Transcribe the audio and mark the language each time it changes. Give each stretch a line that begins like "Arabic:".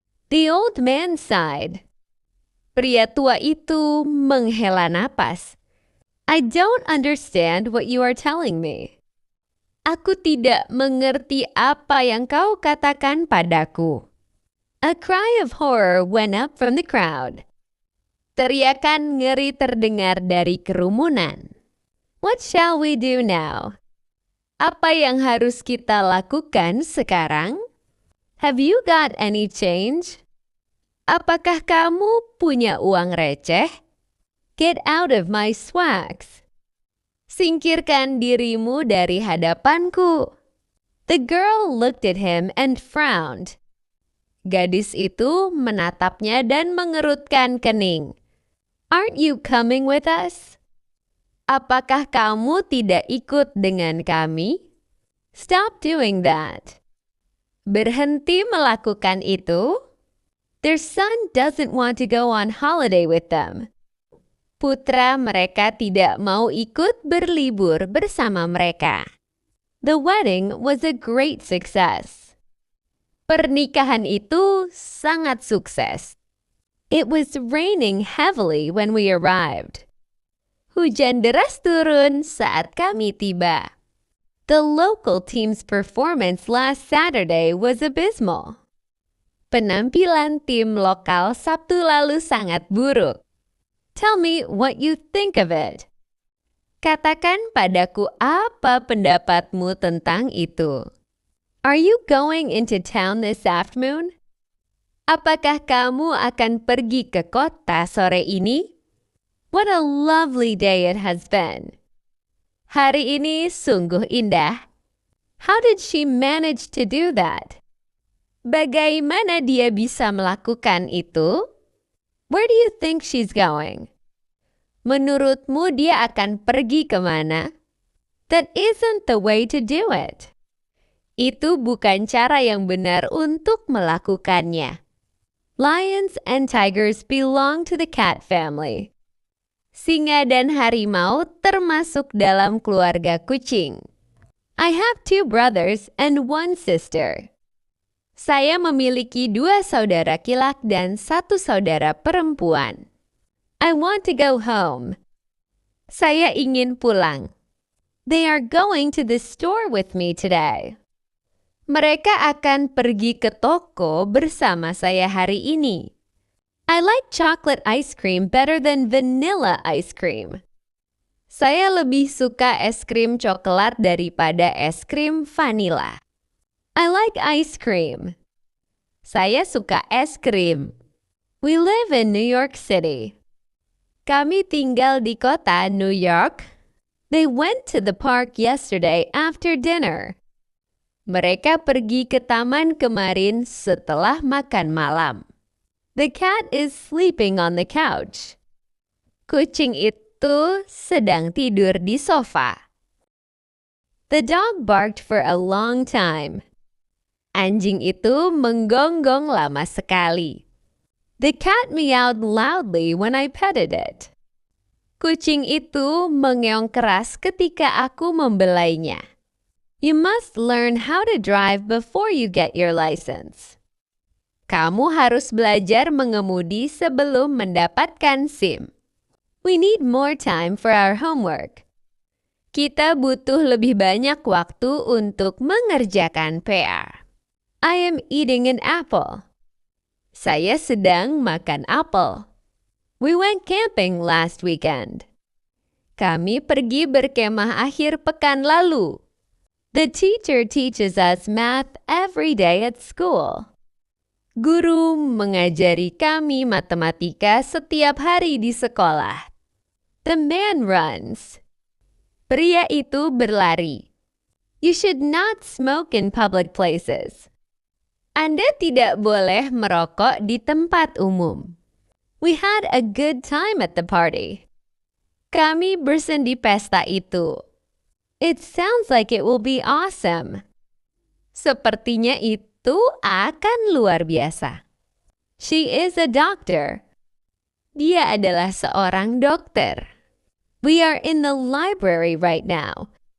English: The old man sighed.
Indonesian: Pria tua itu menghela napas.
English: I don't understand what you are telling me.
Indonesian: Aku tidak mengerti apa yang kau katakan padaku.
English: A cry of horror went up from the crowd.
Indonesian: Teriakan ngeri terdengar dari kerumunan.
English: What shall we do now?
Indonesian: Apa yang harus kita lakukan sekarang?
English: Have you got any change?
Indonesian: Apakah kamu punya uang receh?
English: Get out of my swags.
Indonesian: Singkirkan dirimu dari hadapanku.
English: The girl looked at him and frowned.
Indonesian: Gadis itu menatapnya dan mengerutkan kening.
English: Aren't you coming with us?
Indonesian: Apakah kamu tidak ikut dengan kami?
English: Stop doing that.
Indonesian: Berhenti melakukan itu.
English: Their son doesn't want to go on holiday with them.
Indonesian: Putra mereka tidak mau ikut berlibur bersama mereka.
English: The wedding was a great success.
Indonesian: Pernikahan itu sangat sukses.
English: It was raining heavily when we arrived.
Indonesian: Hujan deras turun saat kami tiba.
English: The local team's performance last Saturday was abysmal.
Indonesian: Penampilan tim lokal Sabtu lalu sangat buruk.
English: Tell me what you think of it.
Indonesian: Katakan padaku apa pendapatmu tentang itu.
English: Are you going into town this afternoon?
Indonesian: Apakah kamu akan pergi ke kota sore ini?
English: What a lovely day it has been.
Indonesian: Hari ini sungguh indah.
English: How did she manage to do that?
Indonesian: Bagaimana dia bisa melakukan itu?
English: Where do you think she's going?
Indonesian: Menurutmu dia akan pergi kemana?
English: That isn't the way to do it.
Indonesian: Itu bukan cara yang benar untuk melakukannya.
English: Lions and tigers belong to the cat family.
Indonesian: Singa dan harimau termasuk dalam keluarga kucing.
English: I have 2 brothers and 1 sister.
Indonesian: Saya memiliki 2 saudara laki-laki dan 1 saudara perempuan.
English: I want to go home.
Indonesian: Saya ingin pulang.
English: They are going to the store with me today.
Indonesian: Mereka akan pergi ke toko bersama saya hari ini.
English: I like chocolate ice cream better than vanilla ice cream.
Indonesian: Saya lebih suka es krim coklat daripada es krim vanila.
English: I like ice cream.
Indonesian: Saya suka es krim.
English: We live in New York City.
Indonesian: Kami tinggal di kota New York.
English: They went to the park yesterday after dinner.
Indonesian: Mereka pergi ke taman kemarin setelah makan malam.
English: The cat is sleeping on the couch.
Indonesian: Kucing itu sedang tidur di sofa.
English: The dog barked for a long time.
Indonesian: Anjing itu menggonggong lama sekali.
English: The cat meowed loudly when I petted it.
Indonesian: Kucing itu mengeong keras ketika aku membelainya.
English: You must learn how to drive before you get your license.
Indonesian: Kamu harus belajar mengemudi sebelum mendapatkan SIM.
English: We need more time for our homework.
Indonesian: Kita butuh lebih banyak waktu untuk mengerjakan PR.
English: I am eating an apple.
Indonesian: Saya sedang makan apel.
English: We went camping last weekend.
Indonesian: Kami pergi berkemah akhir pekan lalu.
English: The teacher teaches us math every day at school.
Indonesian: Guru mengajari kami matematika setiap hari di sekolah.
English: The man runs.
Indonesian: Pria itu berlari.
English: You should not smoke in public places.
Indonesian: Anda tidak boleh merokok di tempat umum.
English: We had a good time at the party.
Indonesian: Kami bersendi pesta itu.
English: It sounds like it will be awesome.
Indonesian: Sepertinya itu akan luar biasa.
English: She is a doctor.
Indonesian: Dia adalah seorang dokter.
English: We are in the library right now.